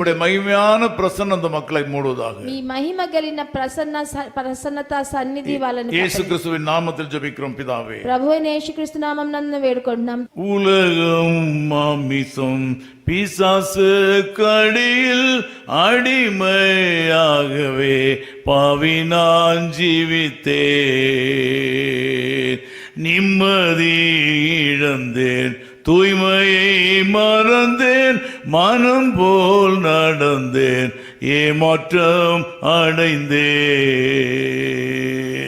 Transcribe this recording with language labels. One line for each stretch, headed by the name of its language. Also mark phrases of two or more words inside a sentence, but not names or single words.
Tamil: உம்முடைய மகிமையான பிரசன்னம் அந்த மக்களை மூடுவதாக.
Telugu: మీ మహిమ కలిగిన ప్రసన్నత సన్నిధి వాళ్ళని
Tamil: இயேசு கிறிஸ்துவின் நாமத்தில் ஜெபிக்கிறோம் பிதாவே.
Telugu: ప్రభువైన యేసుక్రీస్తు నామమున వేడుకుంటున్నాం.
Tamil: உலகம் மாமிசம் பிசாசு கடியில் அடிமையாகவே பாவினான் ஜீவித்தேன். நிம்மதி இழந்தேன், தூய்மையை மறந்தேன், மனம் போல் நடந்தேன், ஏமாற்றம் அடைந்தேன்.